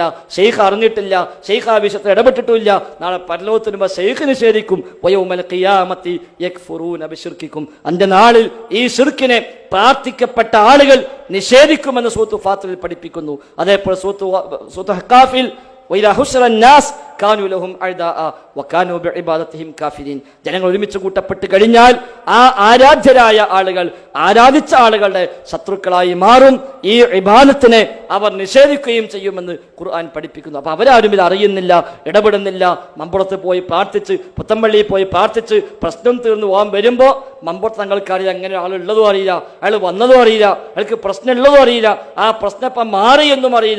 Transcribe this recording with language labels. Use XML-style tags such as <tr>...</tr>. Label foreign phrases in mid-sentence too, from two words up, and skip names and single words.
<ml>ഷെയ്ഖ് അറിഞ്ഞിട്ടില്ല, ഷെയ്ഖ് ആ വിഷയത്തിൽ ഇടപെട്ടിട്ടില്ല. നാളെ പരലോകത്തിന് മുമ്പ് ഷെയ്ഖ് നിഷേധിക്കും.</ml> <ar>ويوم القيامة يكفرون بشرككم.</ar> <ml>അന്റെ നാളിൽ ഈ ശിർക്കിനെ പ്രാർത്ഥിക്കപ്പെട്ട ആളുകൾ നിഷേധിക്കുമെന്ന് സൂറത്ത് ഫാത്തിറിൽ പഠിപ്പിക്കുന്നു. അതേപോലെ സൂറത്ത് ഹഖാഫിൽ</ml> <ar>وإذا حشر الناس كانوا لهم أعداء وكانوا بعبادتهم كافرين.</ar> <ml>ജനങ്ങൾ ഒരുമിച്ച് കൂട്ടപ്പെട്ട് കഴിഞ്ഞാൽ ആ ആരാധ്യരായ ആളുകൾ, ആരാധിച്ച ആളുകളുടെ ശത്രുക്കളായി മാറും. ഈ ഇബാദത്തിനെ അവർ നിഷേധിക്കുകയും ചെയ്യുമെന്ന് ഖുർആൻ പഠിപ്പിക്കുന്നു. അപ്പൊ അവരാരും ഇത് അറിയുന്നില്ല, ഇടപെടുന്നില്ല. മമ്പുറത്ത് പോയി പ്രാർത്ഥിച്ച്, പുത്തമ്പള്ളിയിൽ പോയി പ്രാർത്ഥിച്ച് പ്രശ്നം തീർന്നു പോകാൻ വരുമ്പോൾ മമ്പുറത്ത് തങ്ങൾക്ക് അറിയില്ല, അങ്ങനെ ആളുള്ളതും അറിയില്ല, അയാൾ വന്നതും അറിയില്ല, അയാൾക്ക് പ്രശ്നമുള്ളതും അറിയില്ല, ആ പ്രശ്നം ഇപ്പം മാറി എന്നും അറിയില്ല.</ml>